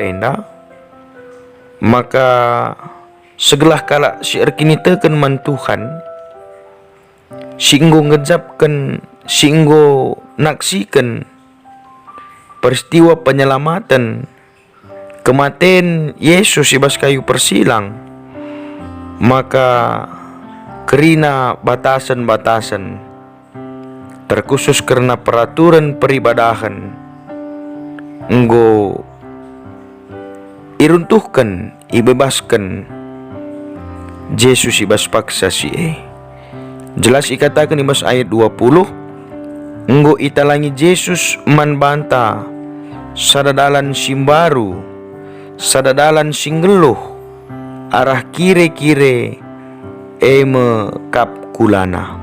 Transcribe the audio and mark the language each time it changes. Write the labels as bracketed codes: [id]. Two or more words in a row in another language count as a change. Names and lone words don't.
[btx] enda, maka segelah kala si erkinitekan man Tuhan, singgo ngejapkan, singgo naksikan [id] peristiwa penyelamatan kematian Yesus [btx] ibas kayu persilang, maka kerina [id] batasan-batasan terkhusus karena peraturan peribadahan [btx] enggo iruntuhkan, ibebaskan Yesus ibas paksa si jelas ikatakan ibas ayat 20, enggo italangi Yesus man banta sadadalan simbaru, sadadalan singgeluh arah kire-kire kap kulana.